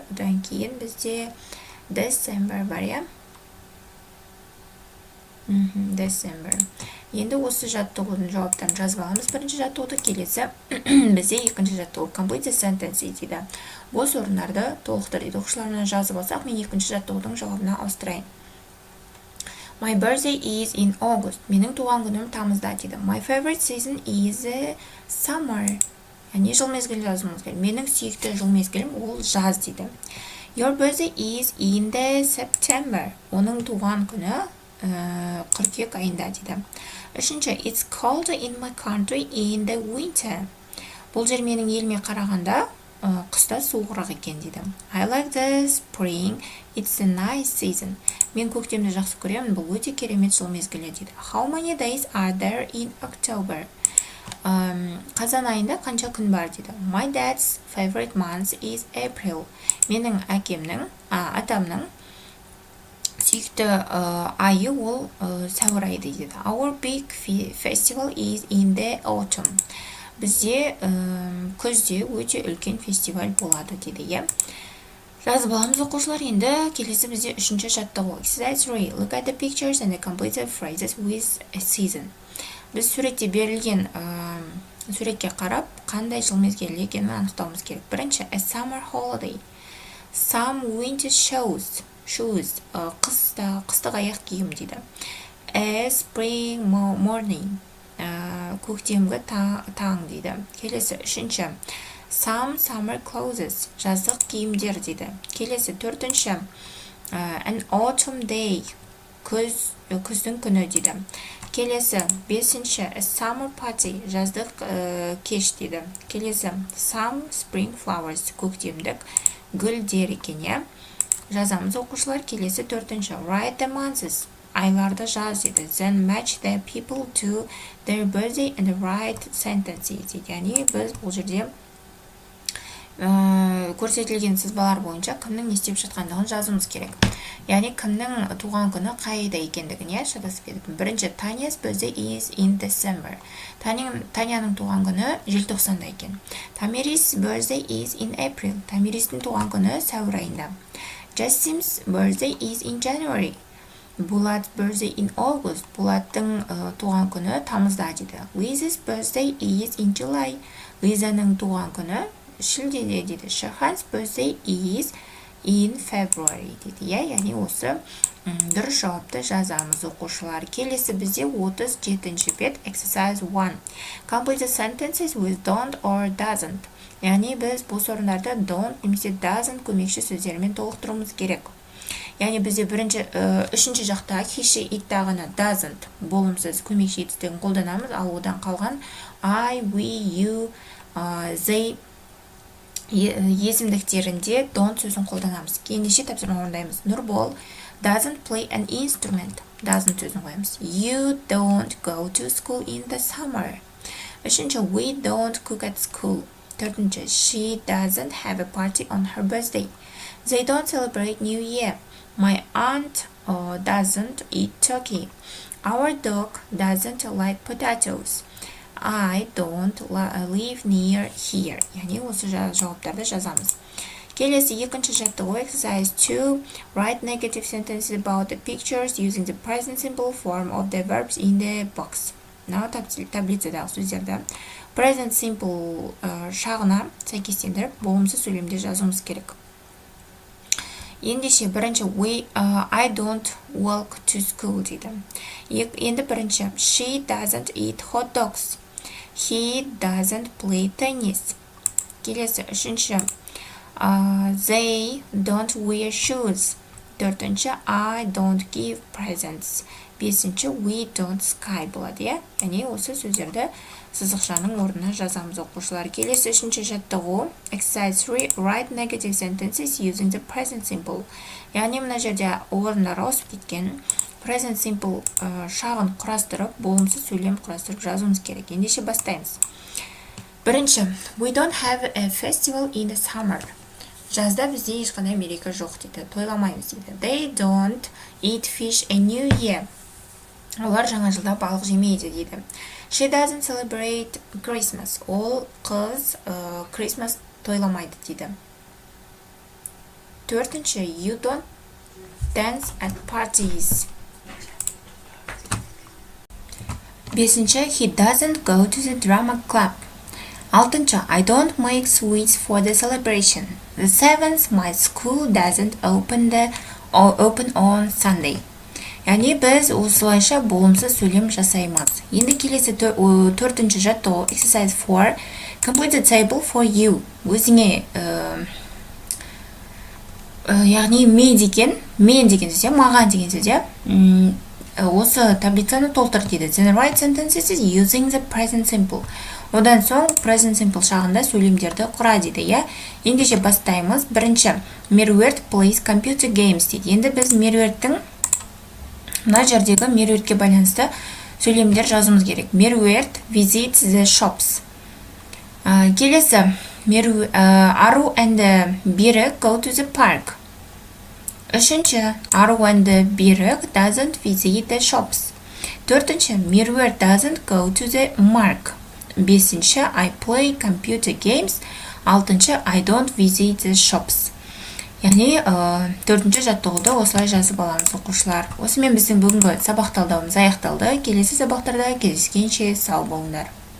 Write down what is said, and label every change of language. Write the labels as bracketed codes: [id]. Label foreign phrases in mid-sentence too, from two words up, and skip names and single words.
[kk] Одан кейін бізде December бар, December. Енді осы жаттығудың жауаптарын жазып аламыз. Бірінші жаттығуды келесі бізде екінші жаттығу [en] complete sentence [kk] дейді. Бос орындарды толықтыр дейді. Оқушыларымнан жазып алсақ, мен екінші жаттығудың жауабына ауыстырайын. [en] My birthday is in August. [kk] Менің туған күнім тамызда дейді. [en] My favorite season is summer. [kk] Яғни жыл мезгілін жазуымыз керек. Менің сүйікті жыл мезгілім ол жаз дейді. [en] Your birthday is in the September. [kk] Оның туған күні қыркүйек айында дейді. Үшінші, [en] it's colder in my country in the winter. [kk] Бұл жер менің еліме қарағанда қыста суығырақ екен дейді. [en] I like the spring. It's a nice season. [kk] Мен көктемді жақсы көремін, бұл өте керемет жыл мезгілі дейді. [en] How many days are there in October? [kk] Қазан айында қанша күн бар дейді. [en] My dad's favorite month is April. [kk] Менің атамның сүйікті айы ол сәуір айы дейді. [en] Our big festival is in the autumn. [kk] Бізде күзде өте үлкен фестиваль болады дейді. Жазып аламыз оқушылар. Енді келесі бізде үшінші жаттығу. [en] Exercise 3. Look at the pictures and the completed phrases with a season. [kk] Біз суретте берілген суретке қарап, қандай жыл мезгілі екенін анықтауымыз керек. Бірінші, [en] a summer holiday. Some winter shoes. [kk] Қыстық аяқ киім дейді. [en] A spring morning. [kk] Көктемгі таң дейді. Келесі, үшінші, [en] some summer clothes. [kk] Жаздық киімдер дейді. Келесі, төртінші, [en] an autumn day. [kk] Күздің күні дейді. Келесі, бесінші, [en] a summer party. [kk] Жаздық кеш дейді. Келесі, [en] some spring flowers. [kk] Көктемдік гүлдер екен. Жазамыз оқушылар. Келесі, төртінші, [en] write the months. [kk] Айларды жаз дейді. [en] Then match the people to their birthday and write sentences дейді. [kk] Яғни біз бұл жерде көрсетілген сызбалар бойынша кімнің не істеп жатқандығын жазуымыз керек. Яғни кімнің туған күні қайда екендігін шатасып едік. Бірінші, [en] Tanya's birthday is in December. [kk] Таняның туған күні желтоқсанда екен. [en] Tamari's birthday is in April. [kk] Тамиристің туған күні сәуір айында. [en] Jassim's birthday is in January. Bulat's birthday in August. [kk] Булаттың туған күні тамызда дейді. [en] Liz's birthday is in July. [kk] Лизаның туған күні шілдеде дейді. [en] Shahan's birthday is in February дейді. [kk] Яғни осы дұрыс жауапты жазамыз оқушылар. Келесі бізде 37-ші бет exercise 1. [en] Complete the sentences with don't or doesn't. [kk] Яғни біз бос орындарды don't немесе doesn't көмекші сөздермен толықтыруымыз керек. Яғни бізде үшінші жақта [en] he, it [kk] тағына doesn't болымсыз көмекші етістігін қолданамыз, ал одан қалған [en] I, we, you, they [kk] есімдіктерінде don't сөзін қолданамыз. Ендеше тапсырма орындаймыз. [en] Нұрбол doesn't play an instrument. Doesn't [kk] сөзін қоямыз. [en] You don't go to school in the summer. Үшінші, we don't cook at school. Төртінші, she doesn't have a party on her birthday. They don't celebrate New Year. My aunt doesn't eat turkey. Our dog doesn't like potatoes. I don't live near here. [kk] Яғни осы жауаптарды жазамыз. Келесі екінші жаттығу exercise 2. [en] Write negative sentences about the pictures using the present simple form of the verbs in the box. [kk] Мынау таблицадағы сөздерді [en] present simple [kk] шағына сәйкестендіріп болымсыз сөйлемде жазуымыз керек. Ендеше бірінші [en] I don't walk to school дейді. [kk] Енді бірінші [en] she doesn't eat hot dogs. He doesn't play tennis. [kk] Келесі үшінші [en] they don't wear shoes. Төртінші I don't give presents. [kk] Бесінші [en] we don't sky [kk] болады, иә? Яғни осы сөздерді сызықшаның орнына жазамыз оқушылар. Келесі үшінші жаттығу exercise 3. [en] Write negative sentences using the present simple. [kk] Яғни мына жерде орындары ауысып кеткен [en] present simple [kk] шағын құрастырып, болымсыз сөйлем құрастырып жазуымыз керек. Ендеше бастаймыз. Бірінші, [en] we don't have a festival in the summer. [kk] Жазда бізде ешқандай мереке жоқ дейді, тойламаймыз дейді. [en] They don't eat fish in New Year. [kk] Олар жаңа жылда балық жемейді дейді. [en] She doesn't celebrate Christmas. [kk] Ол қыз Christmas тойламайды дейді. Төртінші, [en] you don't dance at parties. Бесінші, he doesn't go to the drama club. Алтыншы, I don't make sweets for the celebration. The seventh, my school doesn't open on Sunday. [kk] Яғни біз осылайша болымсыз сөйлем жасаймыз. Енді келесі төртінші жаттығу exercise 4. [en] Complete the table for you. [kk] Өзіңе яғни мен деген сөзде, маған деген сөзде осы таблицаны толтыр дейді. [en] Then write sentences using the present simple. [kk] Одан соң [en] present simple [kk] шағында сөйлемдерді құра дейді, иә? Ендеше бастаймыз. Бірінші, Меруерт [en] plays computer games [kk] дейді. Енді біз Меруерттің мына жердегі Меруертке байланысты сөйлемдер жазуымыз керек. [en] Меруерт visits the shops. Келесі, Ару and Берік go to the park. Үшінші, Ару and Берік doesn't visit the shops. Төртінші, Меруерт doesn't go to the mark. Бесінші, I play computer games. Алтыншы, I don't visit the shops. [kk] Яғни, төртінші жаттығуды осылай жазып аламыз оқушылар. Осымен біздің бүгінгі сабақ талдауымыз аяқталды. Келесі сабақтарда кездескенше сау болыңдар.